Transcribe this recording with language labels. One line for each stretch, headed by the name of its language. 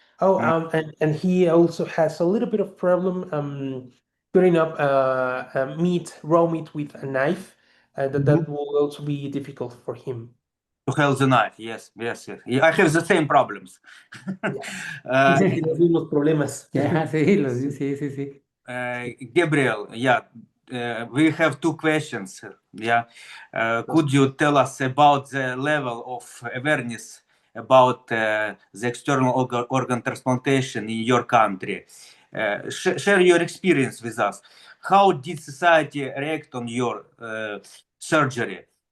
English: Oh, and he also has a little bit of problem cutting up raw meat with a knife. That will also be difficult for him. To hold the knife, yes. Yeah, I have the same problems.
Spanish: Dice que tiene los mismos problemas. Ya, sí.
English: Gabriel, we have two questions. Could you tell us about the level of awareness about the external organ transplantation in your country? Share your experience with us. How did society react on your surgery?